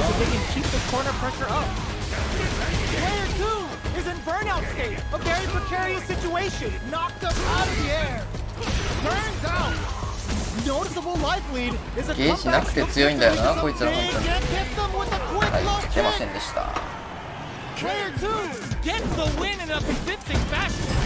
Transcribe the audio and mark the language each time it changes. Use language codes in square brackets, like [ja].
[en] if they can keep the corner pressure up. Player 2 is in burnout state. A very precarious situation. Knocked up out of the air. Turns out. Noticeable life lead is a [ja] ゲージなくて強いんだよな、こいつら本当に。 [en] Big and hits them with a quick [ja] はい、 [en] low [ja] 勝てませ [en] kick. [ja] んでした。 [en] Player 2 gets the win in a convincing fashion.